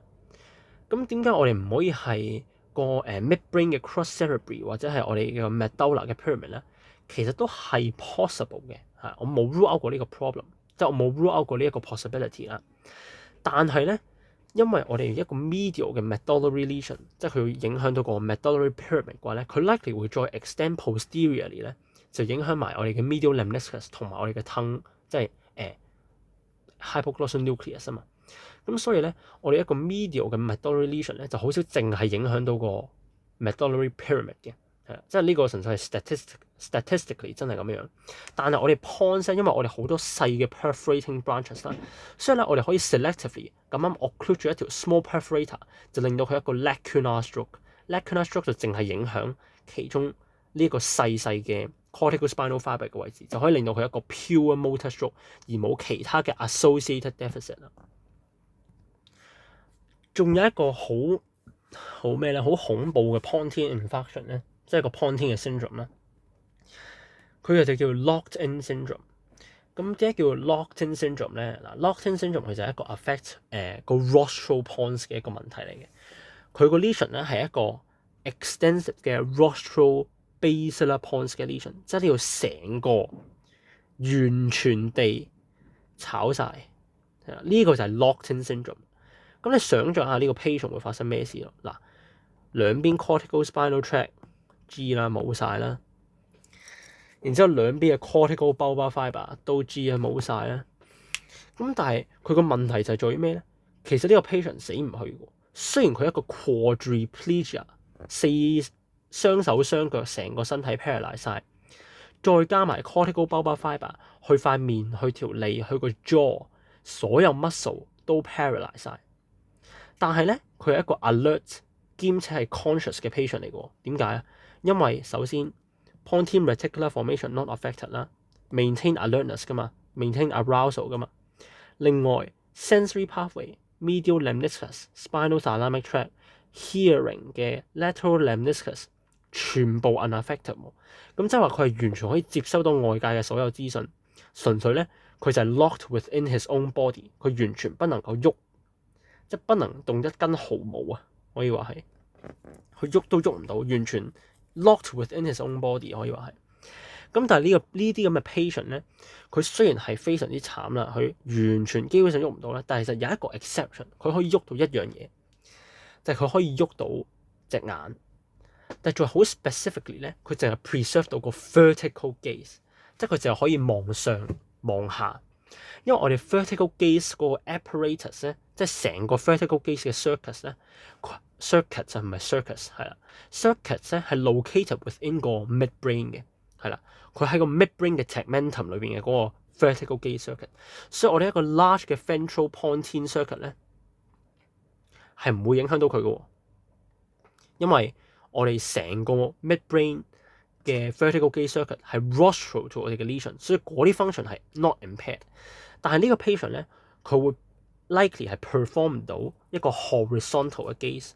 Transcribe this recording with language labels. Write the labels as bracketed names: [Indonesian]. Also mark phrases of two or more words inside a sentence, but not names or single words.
[Cantonese] 咁點解我哋唔可以係個midbrain 嘅 [English] cross cerebri [Cantonese] 或者係我哋嘅 medulla 嘅 pyramid 咧？其實都係 possible 嘅，係我冇 [English] rule out [Cantonese] 過呢個 problem，即係我冇 [English] rule out [Cantonese] 過呢一個 possibility 啦。但係咧，因為我哋一個 medial 嘅 [English] medullary lesion， [Cantonese] 即係佢會影響到個 [English] medullary pyramid [Cantonese] 嘅話咧，佢 likely 會再 [English] extend posteriorly [Cantonese] 咧，就影響埋我哋嘅 [English] medial lemniscus [Cantonese] 同埋我哋嘅 tongue， 即係 [English] hypoglossal nucleus [Cantonese] 啊嘛。咁所以咧，我哋一個 medial 嘅 [English] medullary lesion [Cantonese] 咧，就好少淨係影響到個 [English] medullary pyramid [Cantonese] 嘅。即係呢個純粹係 statistically 真係咁樣，但係我哋 pons 因為我哋好多細嘅 [English] perforating branches [Cantonese] 啦，所以咧我哋可以 selectively 咁啱 occlude 住一條 [English] small perforator， [Cantonese] 就令到佢一個 [English] lacunar stroke。 lacunar stroke [Cantonese] 就淨係影響其中呢一個細細嘅 [English] cortical spinal fibre [Cantonese] 嘅位置，就可以令到佢一個 [English] pure motor stroke， [Cantonese] 而冇其他嘅 [English] associated deficit [Cantonese] 啦。仲有一個好咩咧？好恐怖嘅 [English] Pontine infarction [Cantonese] 咧。即係個 Pontine 嘅 syndrome 啦，佢就叫 [English] locked-in syndrome。 [Cantonese] 咁點解叫 [English] locked-in syndrome [Cantonese] 咧？嗱 ， [English] locked-in syndrome [Cantonese] 佢就係一個 affect 個 [English] rostral pons [Cantonese] 嘅一個問題嚟嘅。佢個 lesion 咧係一個 extensive 嘅 [English] rostral basilar pons [Cantonese] 嘅 lesion， 即係你要成個完全地炒晒。呢個就係 [English] locked-in syndrome。 [Cantonese] 咁你想象下呢個 patient 會發生咩事咯？嗱，兩邊 [English] cortical spinal tract [Cantonese] G 啦冇晒啦，然之後兩邊嘅 [English] cortical bulbar fibre [Cantonese] 都 G 啊冇晒啦。咁但係佢個問題就係在於咩咧？其實呢個 patient 死唔去嘅，雖然佢一個 quadriplegia， 雙手雙腳成個身體 paralyze 晒，再加埋 [English] cortical bulbar fibre [Cantonese] 去塊面、去條脷、去個 jaw， 所有 muscle 都 paralyze 晒。但係咧，佢係一個 alert 兼且係 conscious 嘅 patient 嚟嘅。點解啊？因為首先 [English] Pontine reticular formation not affected [Cantonese] 啦 ， [English] maintain alertness [Cantonese] 噶嘛 ， [English] maintain arousal [Cantonese] 噶嘛。另外 [English] sensory pathway、 medial lemniscus、 spinal thalamic tract、 [Cantonese] hearing 嘅 [English] lateral lemniscus [Cantonese] 全部 unaffected 喎。咁即係話佢係完全可以接收到外界嘅所有資訊，純粹咧佢就係 [English] locked within his own body， [Cantonese] 佢完全不能夠喐，即係不能動一根毫毛啊！可以話係佢喐都喐唔到，完全 [English] locked within his own body [Cantonese] 可以話係。咁但係呢啲咁嘅 patient 咧，佢雖然係非常之慘啦，佢完全基本上喐唔到啦，但係其實有一個 exception，佢可以喐到一樣嘢，就係佢可以喐到隻眼。但係仲係好 specifically 咧，佢淨係 preserve 到個 [English] vertical gaze， [Cantonese] 即係佢淨係可以望上望下。因為我哋 [English] vertical gaze [Cantonese] 嗰個 apparatus 咧，即係成個 [English] vertical gaze [Cantonese] 嘅 circuit 咧 ，circuit 就唔係 circus 係啦 ，circuit 咧係 [English] located within [Cantonese] 個 midbrain 嘅，係啦，佢喺個 midbrain 嘅 tegmentum 裏邊嘅嗰個 [English] vertical gaze circuit， [Cantonese] 所以我哋一個 large 嘅 [English] ventral pontine circuit [Cantonese] 咧係唔會影響到佢嘅，因為我哋成個 midbrain 嘅 [English] vertical gaze circuit [Cantonese] 係 [English] rostral to [Cantonese] 我哋嘅 lesion， 所以嗰啲 function 係 [English] not impaired。 [Cantonese] 但係呢個 patient 咧，佢會 likely 係 perform 唔到一個 horizontal 嘅 gaze。